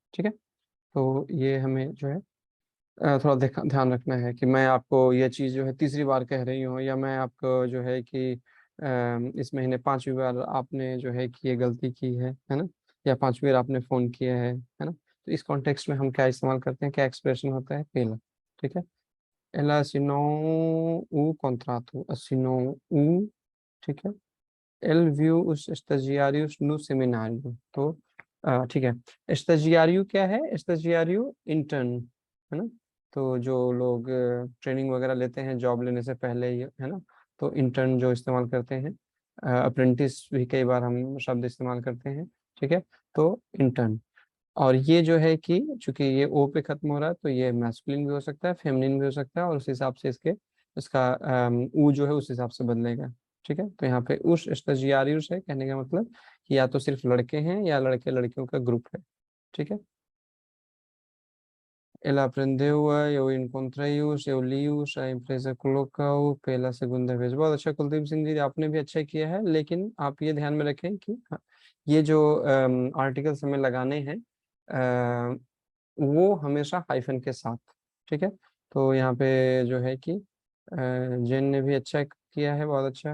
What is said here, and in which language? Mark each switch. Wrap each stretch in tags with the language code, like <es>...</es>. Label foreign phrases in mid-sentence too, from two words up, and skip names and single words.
<hi>ठीक है, तो ये हमें जो है थोड़ा ध्यान रखना है कि मैं आपको ये चीज़ जो है तीसरी बार कह रही हूँ, या मैं आपको जो है कि इस महीने 5वीं बार आपने जो है कि ये गलती की है ना, या 5वीं बार आपने फ़ोन किया है ना। तो इस कॉन्टेक्स्ट में हम क्या इस्तेमाल करते हैं, क्या एक्सप्रेशन होता है, पेला। ठीक है,</hi> <pt>ela assinou o contrato, assinou o,</pt> <hi>ठीक है।</hi> <pt>Ele viu os estagiários no seminário,</pt> <hi>तो ठीक है। estagiário क्या है, estagiário इंटर्न, है ना। तो जो लोग ट्रेनिंग वगैरह लेते हैं जॉब लेने से पहले ही, है ना, तो इंटर्न जो इस्तेमाल करते हैं। अप्रेंटिस भी कई बार हम शब्द इस्तेमाल करते हैं। ठीक है, तो इंटर्न। और ये जो है कि चूंकि ये ओ पे खत्म हो रहा है तो ये मैस्कुलिन भी हो सकता है, फेमिनिन भी हो सकता है, और उस हिसाब से इसका ऊ जो है उस हिसाब से बदलेगा। ठीक है, तो यहाँ पे</hi> <pt>os estagiários</pt> <hi>है, कहने का मतलब कि या तो सिर्फ लड़के हैं या लड़के लड़कियों का ग्रुप है। ठीक है,</hi> <pt>ela aprendeu eu encontrei-os, eu li-os, a empresa colocou pela segunda vez।</pt> <hi>बहुत अच्छा कुलदीप सिंह जी, आपने भी अच्छा किया है, लेकिन आप ये ध्यान में रखें कि ये जो आर्टिकल्स हमें लगाने हैं वो हमेशा हाइफन के साथ। ठीक है, तो यहाँ पे जो है कि जैन ने भी अच्छा किया है, बहुत अच्छा।</hi>